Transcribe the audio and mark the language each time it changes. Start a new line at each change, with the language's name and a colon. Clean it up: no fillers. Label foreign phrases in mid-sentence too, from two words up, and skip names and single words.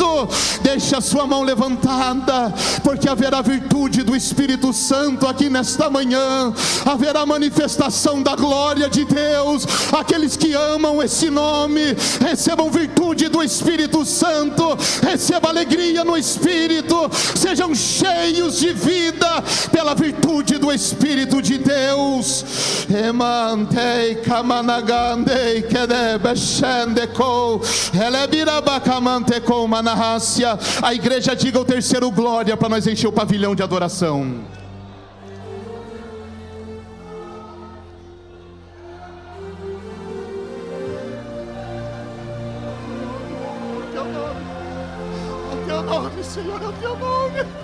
Portuguese: Deixe a sua mão levantada, porque haverá virtude do Espírito Santo aqui nesta manhã, haverá manifestação da glória de Deus. Aqueles que amam esse nome, recebam virtude do Espírito Santo, recebam alegria no Espírito, sejam cheios de vida pela virtude do Espírito de Deus. Emantei kamanagandei kedebeshendeko elebirabacamanteko manahasya. A igreja diga o terceiro glória para nós encher o pavilhão de adoração. É o teu nome, Senhor, é o teu nome.